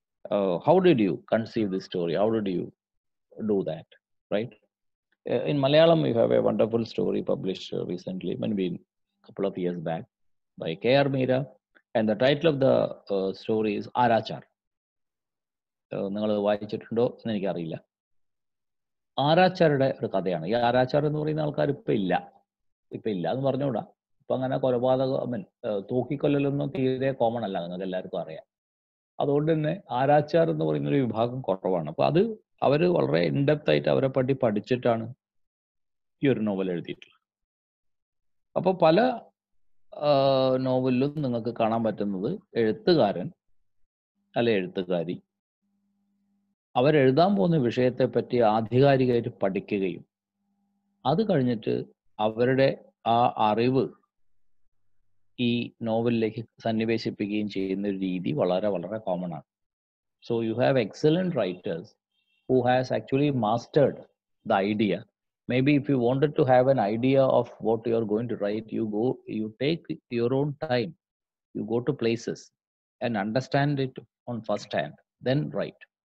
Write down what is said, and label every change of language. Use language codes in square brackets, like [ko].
[en] How did you conceive this story? How did you do that? Right? In Malayalam, we have a wonderful story published recently, maybe a couple of years back, by K.R. Meera, and the title of the story is Arachar. [ml] നിങ്ങൾ വായിച്ചിട്ടുണ്ടോ എന്ന് എനിക്കറിയില്ല. ആരാച്ചാരുടെ ഒരു കഥയാണ്. ഈ ആരാച്ചാർ എന്ന് പറയുന്ന ആൾക്കാർ ഇപ്പൊ ഇല്ല എന്ന് പറഞ്ഞുകൂടാ. ഇപ്പൊ അങ്ങനെ കൊലപാതകം തൂക്കിക്കൊല്ലലൊന്നും തീരെ കോമൺ അല്ല, നിങ്ങൾക്ക് എല്ലാവർക്കും അറിയാം. അതുകൊണ്ട് തന്നെ ആരാച്ചാർ എന്ന് പറയുന്ന ഒരു വിഭാഗം കുറവാണ്. അപ്പൊ അത് അവര് വളരെ ഇൻഡെപ്ത് ആയിട്ട് അവരെ പറ്റി പഠിച്ചിട്ടാണ് ഈ ഒരു നോവൽ എഴുതിയിട്ടുള്ളത്. അപ്പൊ പല നോവലിലും നിങ്ങൾക്ക് കാണാൻ പറ്റുന്നത് എഴുത്തുകാരൻ അല്ലെ എഴുത്തുകാരി അവരെഴുതാൻ പോകുന്ന വിഷയത്തെ പറ്റി ആധികാരികമായിട്ട് പഠിക്കുകയും അത് കഴിഞ്ഞിട്ട് അവരുടെ ആ അറിവ് ഈ നോവലിലേക്ക് സന്നിവേശിപ്പിക്കുകയും ചെയ്യുന്ന ഒരു രീതി വളരെ വളരെ കോമൺ ആണ്. [en] So you have excellent writers who has actually mastered the idea. Maybe if you wanted to have an idea of what you are going to write, you take your own time. You go to places and understand it on first hand, then write.